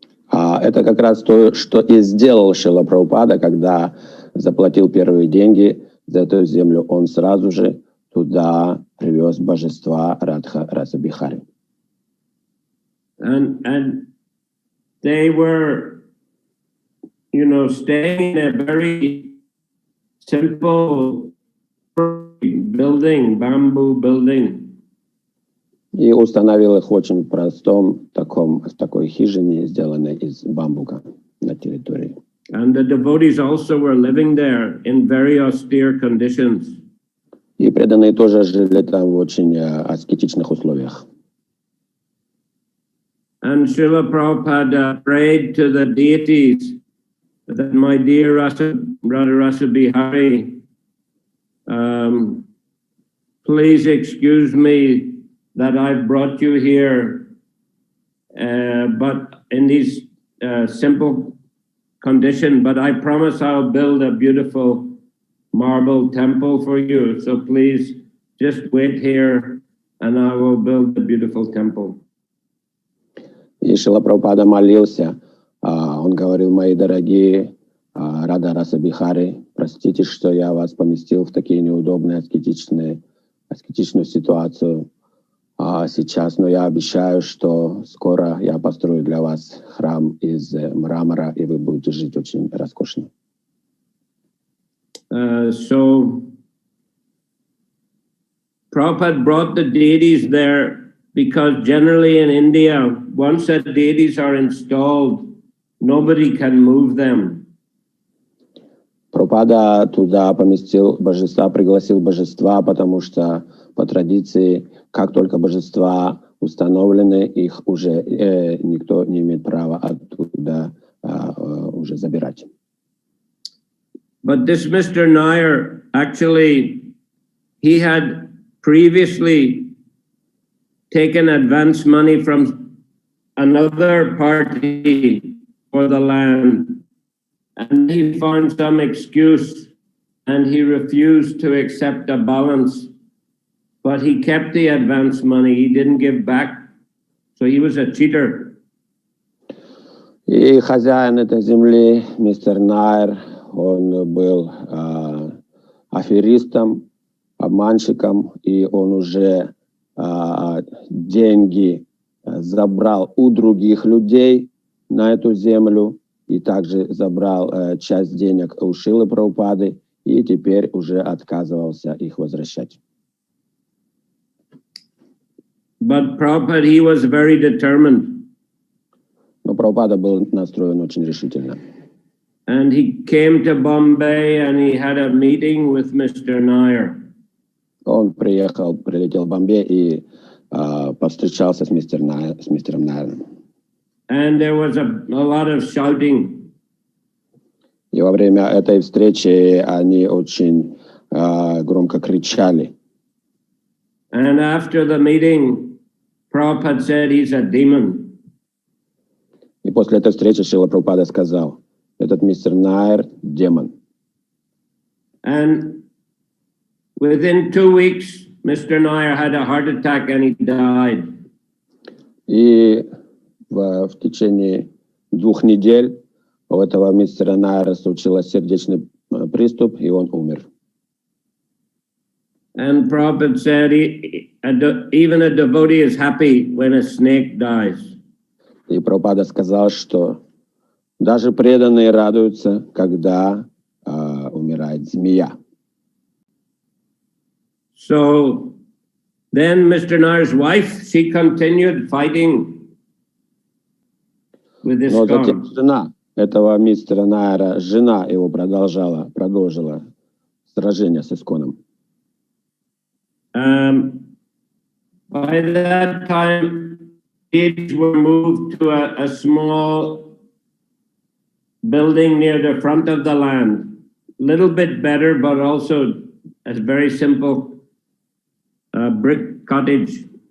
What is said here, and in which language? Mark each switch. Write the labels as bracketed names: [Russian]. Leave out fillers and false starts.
[Russian] Это как раз то, что и сделал Шрила Прабхупада, когда заплатил первые деньги за эту землю. Он сразу же туда привез божества Радха Раса Бихари. [English] And they were, staying in a very simple building, bamboo building. [Russian] И установил их очень в простом такой хижине, сделанной из бамбука на территории. [English] And the devotees also were living there in very austere conditions. [Russian] И преданные тоже жили там в очень аскетичных условиях. [English] And Srila Prabhupada prayed to the deities that my dear Radha Rasa Bihari, please excuse me that I've brought you here, but in these simple condition, but I promise I'll build a beautiful marble temple for you. So please just wait here and I will build a beautiful temple. [Russian] И Шрила Прабхупада молился, он говорил: мои дорогие Радха Раса Бихари, простите, что я вас поместил в такие неудобные аскетичную ситуацию сейчас, но я обещаю, что скоро я построю для вас храм из мрамора, и вы будете жить очень роскошно. [English] So Prabhupada brought the deities there because generally in India, once the deities are installed, nobody can move them. [Russian] Прабхупада туда поместил божества, пригласил божества, потому что по традиции, как только божества установлены, их уже никто не имеет права оттуда уже забирать. [English] But this Mr. Nair, actually, he had previously taken advance money from another party for the land, and he found some excuse and he refused to accept a balance, but he kept the advance money, he didn't give back, so he was a cheater. [Russian] И хозяин этой земли, мистер Найр, он был аферистом, обманщиком, и он уже деньги забрал у других людей на эту землю, и также забрал часть денег у Шрилы Прабхупады, и теперь уже отказывался их возвращать. [English] But Prabhupada, he was very determined. [Russian] Но Прабхупада был настроен очень решительно. [English] And he came to Bombay and he had a meeting with Mr. Nair. [Russian] Он прилетел в Бомбей и повстречался с мистером Найером. [English] And there was a lot of shouting. [Russian] И во время этой встречи они очень громко кричали. [English] And after the meeting, Prabhupada said he's a demon. [Russian] И после этой встречи Шрила Прабхупада сказал: этот мистер Найер — демон. [English] And within 2 weeks, Mr. Nair had a heart attack and he died. [Russian] И в течение 2 недель у этого мистера Найера случился сердечный приступ, и он умер. [English] And Prabhupada said even a devotee is happy when a snake dies. [Russian] И Прабхупада сказал, что даже преданные радуются, когда умирает змея. [English] So then Mr. Nair's wife, she continued fighting with this [Russian] Но затем [English] god. [Russian] жена этого мистера Найера, жена его продолжила сражение с Исконом. [English] By that time, kids were moved to a small building near the front of the land. Little bit better, but also a very simple brick cottage.